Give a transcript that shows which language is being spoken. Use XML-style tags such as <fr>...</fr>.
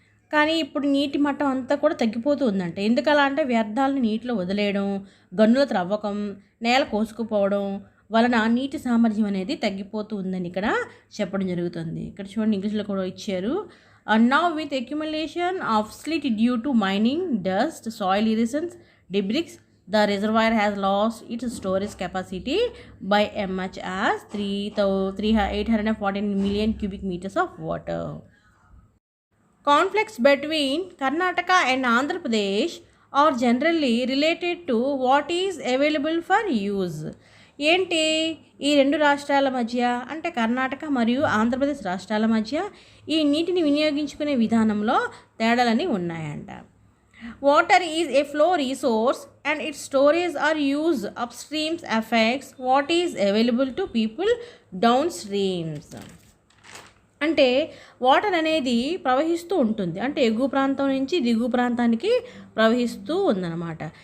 <te>కానీ ఇప్పుడు నీటి మట్టం అంతా కూడా తగ్గిపోతూ ఉందంట. ఎందుకలా అంటే వ్యర్థాలను నీటిలో వదిలేయడం, గనుల త్రవ్వకం, నేల కోసుకుపోవడం, వలన నీటి సామర్థ్యం అనేది తగ్గిపోతూ ఉందని ఇక్కడ చెప్పడం జరుగుతుంది. ఇక్కడ చూడండి ఇంగ్లీష్లో కూడా ఇచ్చారు.</te> <en>Now with accumulation of silt due to mining, dust, soil erosions, debris, the reservoir has lost its storage capacity by as much as 814 million cubic meters of water. Conflicts between Karnataka and Andhra Pradesh are generally related to what is available for use.</en> <te>ఏంటి ఈ రెండు రాష్ట్రాల మధ్య అంటే కర్ణాటక మరియు ఆంధ్రప్రదేశ్ రాష్ట్రాల మధ్య ఈ నీటిని వినియోగించుకునే విధానంలో తేడాలని ఉన్నాయంట.</te> <en>Water is a flow resource and its storage or use upstreams affects what is available to people downstreams.</en> <te>అంటే వాటర్ అనేది ప్రవహిస్తూ ఉంటుంది, అంటే ఎగువ ప్రాంతం నుంచి దిగువ ప్రాంతానికి ప్రవహిస్తూ ఉందన్నమాట.</te>